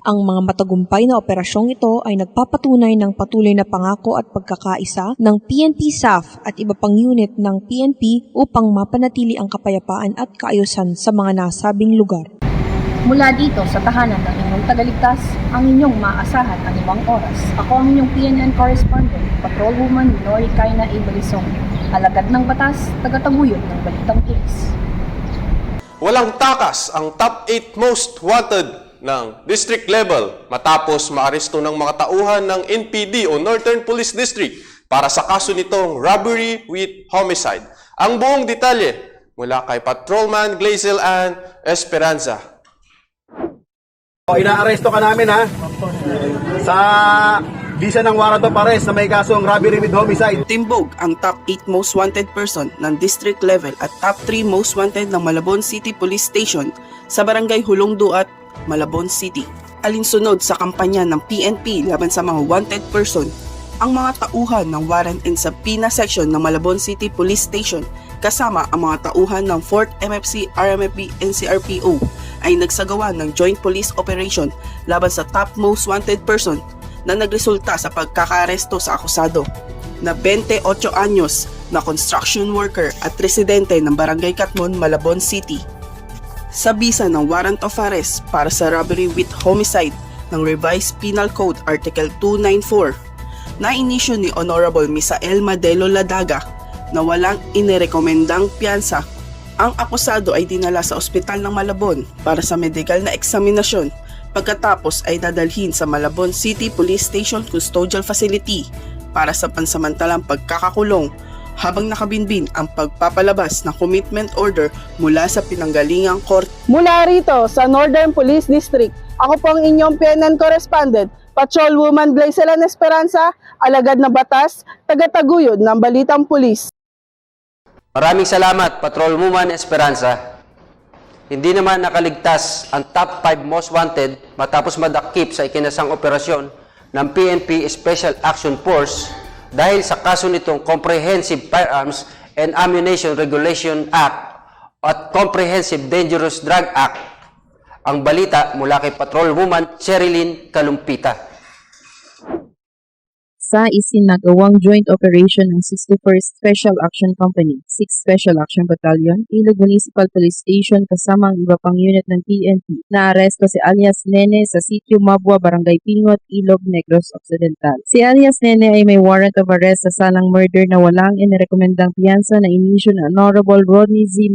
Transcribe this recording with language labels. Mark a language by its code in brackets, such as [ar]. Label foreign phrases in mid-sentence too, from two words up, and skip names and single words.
[tl] Ang mga matagumpay na operasyong ito ay nagpapatunay ng patuloy na pangako at pagkakaisa ng PNP, SAF at iba pang unit ng PNP upang mapanatili ang kapayapaan at kaayusan sa mga nasabing lugar. Mula dito sa tahanan ng inyong tagaligtas, ang inyong maaasahan anumang oras. Ako ang inyong PNN Correspondent, Patrolwoman Winery Kaina Balisong, alagad ng batas, tagataguyod ng balitang pulis. Walang takas ang [en] top 8 most wanted [tl] ng [en] district level [tl] matapos maaresto ng mga tauhan ng NPD o Northern Police District para sa kaso nitong [en] robbery with homicide. [tl] Ang buong detalye mula kay Patrolman Glazel Ann Esperanza. Inaaresto ka namin ha sa visa ng [en] warrant of arrest [tl] na may kasong [en] robbery with homicide. [tl] Timbog ang [en] top 8 most wanted person [tl] ng [en] district level [tl] at [en] top 3 most wanted [tl] ng Malabon City Police Station sa Barangay Hulongdo at Malabon City. Alinsunod sa kampanya ng PNP laban sa mga [en] wanted person, [tl] ang mga tauhan ng [en] warrant and subpoena section [tl] ng Malabon City Police Station kasama ang mga tauhan ng 4th MFC, RMFP, and CRPO ay nagsagawa ng [en] joint police operation [tl] laban sa [en] top most wanted person [tl] na nagresulta sa pagkakaaresto sa akusado na 28 anyos na [en] construction worker [tl] at residente ng Barangay Katmon, Malabon City. Sa bisa ng [en] warrant of arrest [tl] para sa [en] robbery with homicide [tl] ng Revised Penal Code Article 294 na inisyu ni Honorable Misael Madelo Ladaga na walang inirekomendang piyansa, ang akusado ay dinala sa ospital ng Malabon para sa medical na eksaminasyon pagkatapos ay dadalhin sa Malabon City Police Station Custodial Facility para sa pansamantalang pagkakakulong habang nakabinbin ang pagpapalabas ng [en] commitment order [tl] mula sa pinanggalingang korte. Mula rito sa Northern Police District, ako po ang inyong PNN correspondent, Patrolwoman Blaiselan Esperanza, alagad na batas, tagataguyod ng Balitang Pulis. Maraming salamat, Patrolwoman Esperanza. Hindi naman nakaligtas ang [en] top 5 most wanted [tl] matapos madakip sa ikinasang operasyon ng PNP Special Action Force dahil sa kaso nitong Comprehensive Firearms and Ammunition Regulation Act at Comprehensive Dangerous Drug Act. Ang balita mula kay Patrolwoman Sherilyn Kalumpita. Sa isinagawang [en] joint operation [tl] ng 61st Special Action Company, 6th Special Action Battalion, Ilog Municipal Police Station kasama ang iba pang unit ng PNP, naaresto si alias Nene sa Sitio Mabwa, Barangay Pingot, Ilog, Negros Occidental. Si alias Nene ay may [en] warrant of arrest [tl] sa salang murder na walang inirekomendang piyansa na inisyu ng Honorable Rodney Z.